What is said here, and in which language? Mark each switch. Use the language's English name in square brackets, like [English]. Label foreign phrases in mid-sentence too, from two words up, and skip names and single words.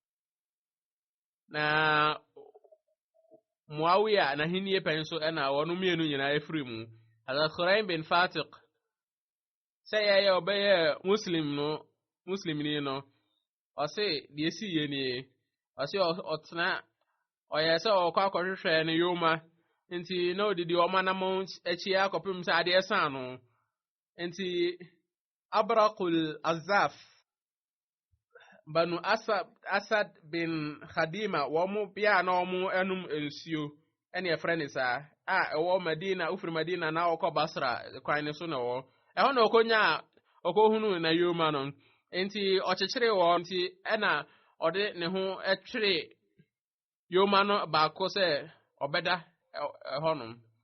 [Akan] na Muawiya na hinnie pɛn so ɛna wɔn mmienu nyinaa ɛfiri mu Hazrat Khuraim bin Fatiq sɛ yɛyɛ ɔbɛyɛ Muslim ni no ɔse deɛ si yɛ nie ɔse ɔtena ɔyɛ sɛ ɔkɔ akɔhwehwɛ ne yoma nti na odidi ɔmanam akyi akɔpem sɛ adeɛ san no nti abrakul azaf banu asad bin khadima wɔn bia na wɔn anum nsuo ɛne ɛfrɛ ne saa a ɛwɔ madina ufiri madina na ɔkɔ basra kwan ne so na ɛwɔ ɛhɔ na ɔkɔnya ɔkɔhunu na yoma no nti ɔkyekyere wɔn nti ɛna ɔde ne ho ɛtwere yoma no baako sɛ ɔbɛda ɛhɔ no